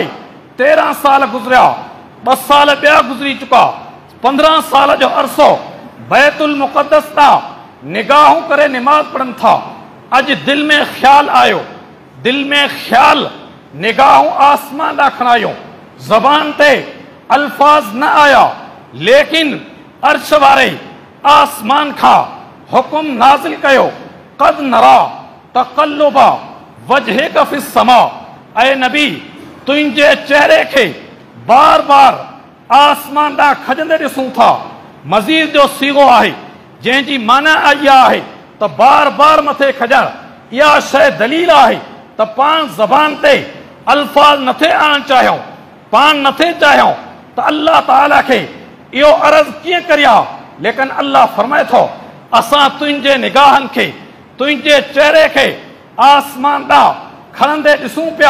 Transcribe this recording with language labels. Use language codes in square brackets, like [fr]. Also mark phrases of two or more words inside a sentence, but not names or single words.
[sd] 13 साल गुज़रिया, 2 साल ॿिया गुज़री चुका, 15 साल जो अरसो बैतुल मुक़द्दस ॾांहुं निगाहूं करे निमाज़ पढ़नि था। अॼु दिलि में ख़्याल आयो, दिलि में ख़्याल, निगाहूं आसमान ॾांहुं खणायूं, ज़बान ते अल्फाज़ न आया, लेकिन अर्श वारे आसमान खां हुकुम नाज़िल कयो, [ar] قد نرى تقلب وجهك في السماء. [sd] ऐं नबी तुंहिंजे चेहरे खे बार बार आसमान ॾांहुं खजंदे ॾिसूं था। मज़ीद जो सीगो आहे जंहिंजी माना इहा आहे त बार बार मथे खजणु, इहा शइ दलील आहे त पाण ज़बान ते अल्फाज़ नथे आणणु चाहियूं, पाण नथे चाहियूं त अल्लाह ताला खे इहो अर्ज़ कीअं करिया, लेकिन अल्लाह फरमाए थो असां तुंहिंजे निगाहनि खे, तुंहिंजे चेहरे खे आसमान ॾांहुं खणंदे ॾिसूं पिया।